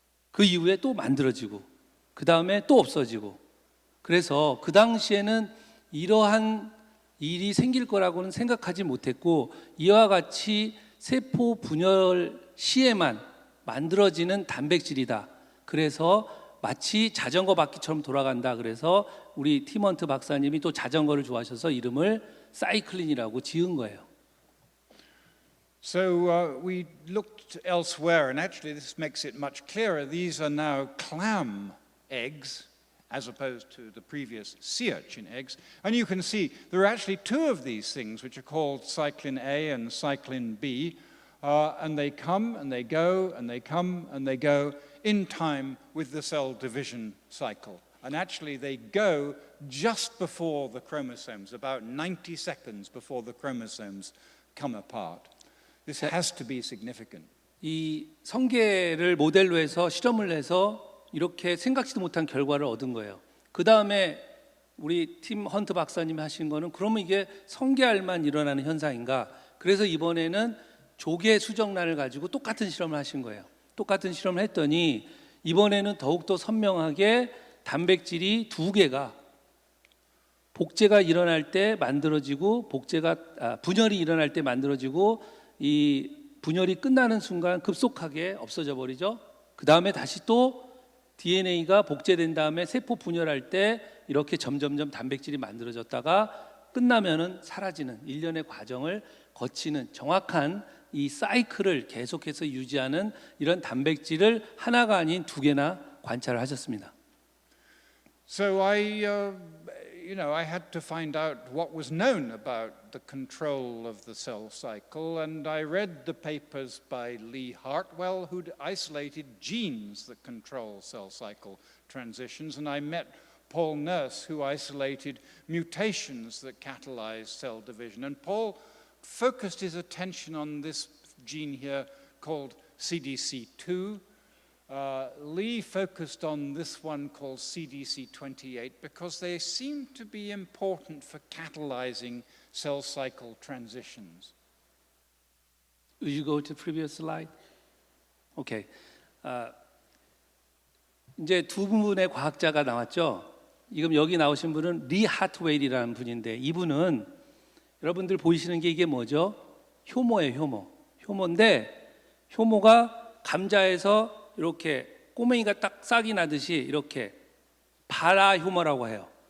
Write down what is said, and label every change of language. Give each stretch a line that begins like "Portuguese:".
Korean: 그 이후에 또 만들어지고 그 다음에 또 없어지고 그래서 그 당시에는 이러한 일이 생길 거라고는 생각하지 못했고 이와 같이 세포 분열 시에만 만들어지는 단백질이다. 그래서 마치 자전거 바퀴처럼 돌아간다. 그래서 우리 팀헌트 박사님이 또 자전거를 좋아하셔서 이름을 사이클린이라고 지은 거예요.
English: So we looked elsewhere, and actually this makes it much clearer. These are now clam eggs, as opposed to the previous sea urchin eggs. And you can see there are actually two of these things, which are called cyclin A and cyclin B, and they come and they go and they come and they go in time with the cell division cycle. And actually they go just before the chromosomes, about 90 seconds before the chromosomes come apart. This has to be significant. 이 성게를 모델로 해서 실험을 해서 이렇게 생각지도 못한 결과를 얻은 거예요. 그 다음에 우리 팀 헌트 박사님이 하신 거는 그러면 이게 성게알만 일어나는 현상인가? 그래서 이번에는 조개 수정란을 가지고 똑같은 실험을 하신 거예요. 똑같은 실험을 했더니 이번에는 더욱더 선명하게 단백질이 두 개가 복제가 일어날 때 만들어지고 분열이 일어날 때 만들어지고 이 분열이 끝나는 순간 급속하게 없어져 버리죠. 그 다음에 다시 또 DNA가 복제된 다음에 세포 분열할 때 이렇게 점점점 단백질이 만들어졌다가 끝나면은 사라지는 일련의 과정을 거치는 정확한 이 사이클을 계속해서 유지하는 이런 단백질을 하나가 아닌 두 개나 관찰을 하셨습니다. So I had to find out what was known about the control of the cell cycle, and I read the papers by Lee Hartwell, who'd isolated genes that control cell cycle transitions, and I met Paul Nurse, who isolated mutations that catalyze cell division. And Paul focused his attention on this gene here called CDC2. Lee focused on this one called CDC28 because they seem to be important for catalyzing cell cycle transitions. Would you go to previous slide? 오케이.
Korean: 이제 두 분의 과학자가 나왔죠. 지금 여기 나오신 분은 리 하트웨일이라는 분인데 이분은 여러분들 보이시는 게 이게 뭐죠? 효모예요, 효모. 효모인데 효모가 감자에서 이렇게 꼬맹이가 딱 싹이 나듯이 이렇게 바라효모라고 해요.